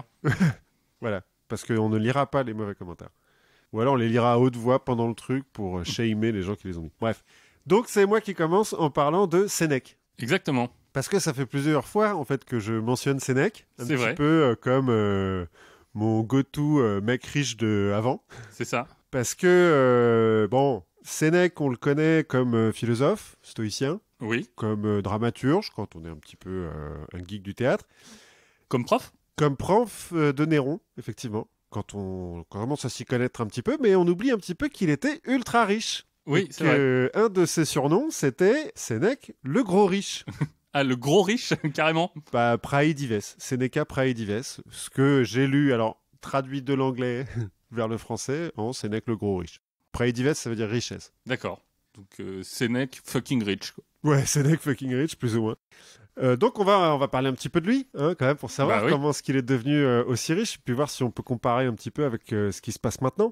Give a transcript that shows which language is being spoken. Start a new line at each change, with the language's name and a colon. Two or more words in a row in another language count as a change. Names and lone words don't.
French: Voilà, parce qu'on ne lira pas les mauvais commentaires. Ou alors on les lira à haute voix pendant le truc pour shamer les gens qui les ont mis. Bref, donc c'est moi qui commence en parlant de Sénèque. Exactement. Parce que ça fait plusieurs fois en fait que je mentionne Sénèque. Un C'est petit vrai. peu comme mon go-to mec riche de avant. C'est ça. Parce que, bon, Sénèque, on le connaît comme philosophe, stoïcien, Oui. comme dramaturge, quand on est un petit peu un geek du théâtre, Comme prof. comme prof de Néron, effectivement, quand on commence à s'y connaître un petit peu, mais on oublie un petit peu qu'il était ultra riche. Oui, Et c'est vrai. que un de ses surnoms, c'était Sénèque le gros riche. Ah, le gros riche, carrément. Bah,
Latin: praedives, Seneca praedives,
French: ce que j'ai lu, alors, traduit de l'anglais vers le français, en Sénèque le gros riche. Praedives, ça veut dire richesse. D'accord. Donc Sénèque
English: fucking rich.
French: Quoi. Ouais, Sénèque
English: fucking rich,
French: plus ou moins. Donc on va parler un petit peu de lui, hein, quand même, pour savoir Bah oui. comment est-ce qu'il est devenu aussi riche, puis voir si on peut comparer un petit peu avec ce qui se passe maintenant.